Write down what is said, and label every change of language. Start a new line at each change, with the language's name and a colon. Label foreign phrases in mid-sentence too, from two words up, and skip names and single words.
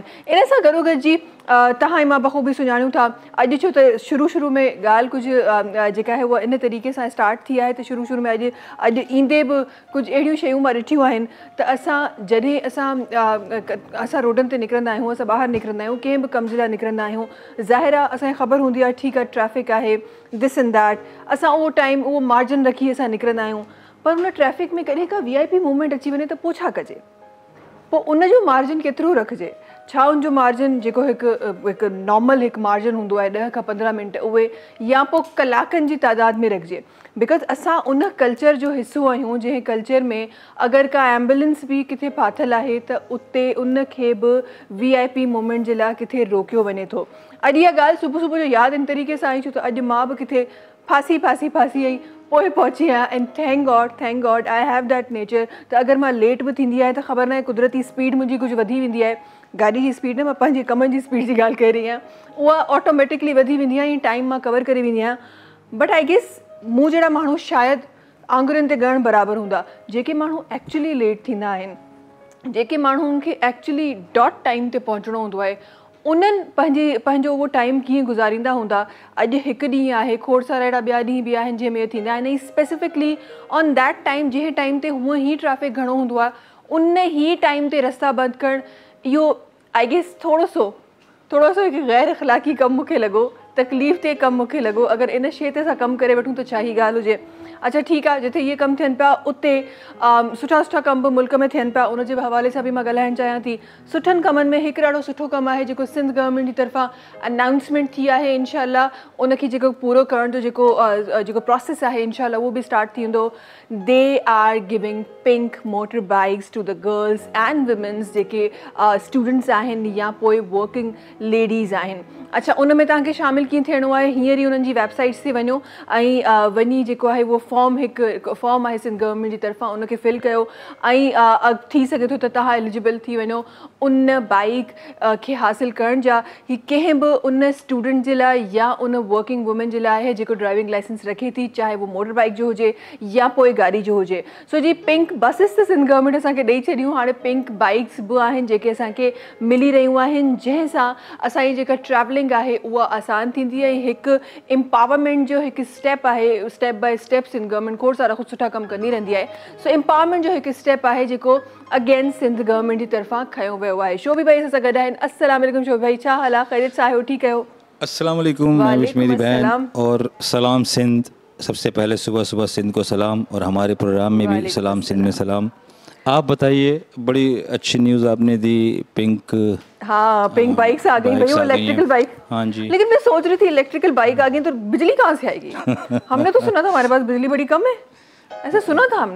Sindhi: इन सां गॾोगॾु जी तव्हां ऐं मां बख़ूबी सुञाणूं था अॼु छो त शुरू में ॻाल्हि कुझु जेका आहे उहा इन तरीक़े सां स्टार्ट थी आहे त शुरू में अॼु ईंदे बि कुझु अहिड़ियूं शयूं मां ॾिठियूं आहिनि त जॾहिं असां रोडनि ते निकिरंदा आहियूं, असां ॿाहिरि निकिरंदा आहियूं, कंहिं बि कम जे लाइ निकिरंदा आहियूं, ज़ाहिर आहे असांखे ख़बर हूंदी आहे ठीकु आहे ट्रैफ़िक आहे,
English: this and that,
Sindhi: असां उहो टाइम उहो मार्जिन रखी असां निकिरंदा आहियूं। पर उन ट्रैफ़िक में कॾहिं का
English: VIP movement
Sindhi: अची वञे त पोइ छा कजे? पोइ उनजो मार्जिन केतिरो रखिजे? छा उनजो मार्जिन जेको हिकु नॉर्मल हिकु मार्जिन हूंदो आहे 10 खां 15 मिंट उहे, या पोइ कलाकनि जी तादाद में रखिजे? बिकॉज़ असां उन कल्चर जो हिसो आहियूं जंहिं कल्चर में अगरि का एम्बुलेंस बि किथे फाथल आहे त उते उनखे बि
English: VIP movement
Sindhi: जे लाइ किथे रोकियो वञे थो। अॼु इहा ॻाल्हि सुबुह जो यादि इन तरीक़े सां आई छो त अॼु मां बि किथे फासी आई, पोइ पहुची आहियां।
English: and thank God I have that nature
Sindhi: त अगरि मां लेट बि थींदी आहे त ख़बर न आहे कुदरती स्पीड मुंहिंजी कुझु वधी वेंदी आहे। गाॾी जी स्पीड न, मां पंहिंजे कमनि जी स्पीड जी ॻाल्हि करे रही आहियां, उहा ऑटोमेटिकली वधी वेंदी आहे ऐं टाइम मां कवर करे वेंदी आहियां।
English: but I guess
Sindhi: मूं जहिड़ा माण्हू शायदि आङुरियुनि ते ॻणणु बराबरि हूंदा जेके माण्हू एक्चुअली लेट थींदा आहिनि, जेके माण्हुनि खे एक्चुअली
English: dot time
Sindhi: ते पहुचणो हूंदो आहे, उन्हनि पंहिंजो उहो टाइम कीअं गुज़ारींदा हूंदा। अॼु हिकु ॾींहुं आहे, खोड़ सारा अहिड़ा ॿिया ॾींहं बि आहिनि जंहिंमें इहे थींदा आहिनि, ऐं
English: specifically on that time
Sindhi: जंहिं टाइम ते हूअं ई ट्रैफ़िक घणो हूंदो आहे उन ई टाइम ते रस्ता बंदि करणु, इहो
English: I guess
Sindhi: थोरो सो हिकु ग़ैर अख़लाक़ी कमु मूंखे लॻो, तकलीफ़ ते कमु मूंखे लॻो। अगरि इन शइ ते असां कमु करे वठूं त छा ई ॻाल्हि हुजे। अच्छा ठीकु आहे, जिथे इहे कम थियनि पिया उते सुठा सुठा कम बि मुल्क में थियनि पिया। उन जे हवाले सां बि मां ॻाल्हाइणु चाहियां थी। सुठनि कमनि में हिकु ॾाढो सुठो कमु आहे जेको सिंध गवर्नमेंट जी तरफ़ां अनाउंसमेंट थी आहे। इंशाअल्लाह उनखे जेको पूरो करण जो जेको प्रोसेस आहे इंशाअल्लाह उहो बि स्टार्ट थी वेंदो।
English: they are giving pink motor bikes to the girls and womens
Sindhi: जेके स्टूडेंट्स आहिनि या पोइ वर्किंग लेडीज़ आहिनि। अच्छा, उन में तव्हांखे शामिल कीअं थियणो आहे? हींअर ई उन्हनि जी वेबसाइट्स ते वञो ऐं वञी जेको आहे उहो फॉर्म, हिकु फॉर्म आहे सिंध गवर्नमेंट जी तरफ़ां, उनखे फिल कयो ऐं थी सघे थो त तव्हां एलिजिबल थी वञो उन बाइक खे हासिल करण जा। ही कंहिं बि उन स्टूडेंट जे लाइ या उन
English: working women
Sindhi: जे लाइ आहे जेको
English: driving license
Sindhi: रखे थी, चाहे वो मोटर बाइक जो हुजे या पोइ गाॾी जो हुजे। सो जी
English: pink buses
Sindhi: त सिंध गवर्नमेंट असांखे ॾेई छॾियूं, हाणे
English: pink bikes
Sindhi: बि आहिनि जेके असांखे मिली रहियूं आहिनि, जंहिंसां असांजी जेका ट्रैवलिंग आहे उहा आसान थींदी आहे। हिकु एम्पावरमेंट जो हिकु स्टेप आहे,
English: step by step
Sindhi: सिंध गवर्नमेंट खोड़ सारा कुझु सुठा कम कंदी रहंदी आहे। सो एम्पावरमेंट जो हिकु स्टेप आहे जेको अगेन सिंध गवर्नमेंट जी तरफ़ां खयो वियो आहे। शोभी भाई असां सां गॾु आहिनि।
Arabic: السلام عليكم
Sindhi: शोभी भाई, छा हाल आहे? ख़ैरियत सां आहियो? ठीकु आहियो?
Arabic: السلام عليكم
Urdu: میری بہن، اور سلام سندھ. سب سے پہلے صبح صبح سندھ کو سلام، اور ہمارے پروگرام میں بھی سلام سندھ میں سلام. آپ بتائیے، بڑی اچھی نیوز آپ نے دی. पिंक, हाँ
English: pink bikes
Urdu: آ گئی بھائی، وہ
English: electrical bike.
Urdu: ہاں جی, لیکن میں سوچ رہی تھی
English: electrical bike
Urdu: آ گئی تو بجلی کہاں سے آئے گی؟ ہم نے تو سنا تھا ہمارے پاس بجلی بڑی کم ہے، ایسا سنا تھا ہم نے.